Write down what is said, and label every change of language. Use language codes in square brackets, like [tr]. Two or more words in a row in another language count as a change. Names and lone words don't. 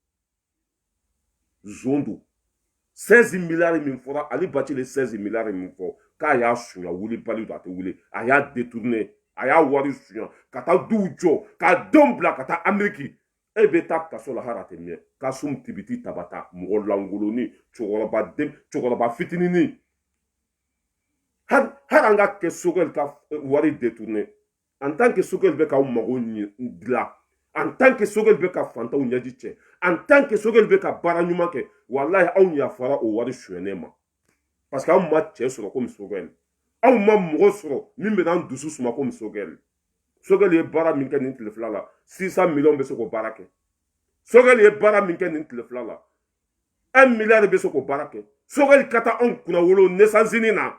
[bm] Zondo 16 milliards min fɔra Ali Bati le 16 milliards min fɔ k'a y'a suɲɛ wuli bali don a tɛ wuli a y'a détourné a y'a wari suɲɛ ka taa duw jɔ k'a denw bila ka taa Amérique e bɛ taa kaso la hara tɛ mɛn Kasum Tibiti Tabata mɔgɔ langoloni cɛkɔrɔba fitininin hali an ka kɛ Sogɛli ka wari détourné [fr] en tant que [bm] Sogɛli bɛ k'aw mago dilan [fr] en tant que [bm] Sogɛli bɛ ka fantanw ɲɛji cɛ [fr] en tant que [bm] Sogɛli bɛ ka baara ɲuman kɛ walahi anw yafara o wari suɲɛnen ma parce que anw ma cɛ sɔrɔ komi Sogɛli anw ma mɔgɔ sɔrɔ min bɛ n'an dusu suma komi Sogɛli Sogɛli ye baara min kɛ nin tile fila la 600 millions bɛ se k'o baara kɛ Sogɛli ye baara min kɛ nin tile fila la 1 milliard bɛ se k'o baara kɛ Sogɛli ka taa anw kunna wolo naissance na